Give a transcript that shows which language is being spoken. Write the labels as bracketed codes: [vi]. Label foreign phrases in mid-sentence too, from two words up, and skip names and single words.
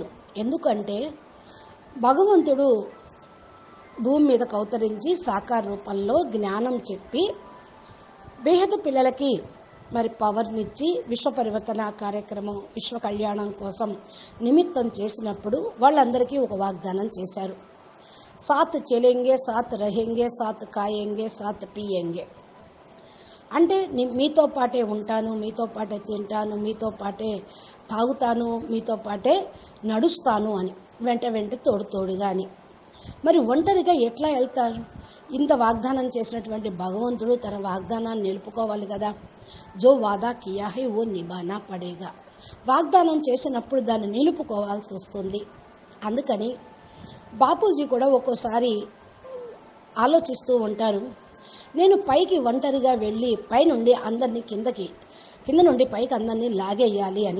[te] ఎందుకంటే భగవంతుడు భూమి మీదకు అవతరించి సాకార రూపంలో జ్ఞానం చెప్పి బేహద పిల్లలకి మరి పవర్నిచ్చి విశ్వ పరివర్తన కార్యక్రమం, విశ్వ కళ్యాణం కోసం నిమిత్తం చేసినప్పుడు వాళ్ళందరికీ ఒక వాగ్దానం చేశారు. [hi] साथ चलेंगे, साथ रहेंगे, साथ खाएंगे, साथ पिएंगे. [te] అంటే మీతో పాటే ఉంటాను, మీతో పాటే తింటాను, మీతో పాటే తాగుతాను, మీతో పాటే నడుస్తాను అని, వెంట తోడుగా అని. మరి ఒంటరిగా ఎట్లా వెళ్తారు? ఇంత వాగ్దానం చేసినటువంటి భగవంతుడు తన వాగ్దానాన్ని నిలుపుకోవాలి కదా. [hi] जो वादा किया है वो निभाना पड़ेगा. [te] వాగ్దానం చేసినప్పుడు దాన్ని నిలుపుకోవాల్సి వస్తుంది. అందుకని బాపూజీ కూడా ఒక్కోసారి ఆలోచిస్తూ ఉంటారు, నేను పైకి ఒంటరిగా వెళ్ళి పైనుండి అందరినీ కింద నుండి పైకి అందరినీ లాగేయాలి అని.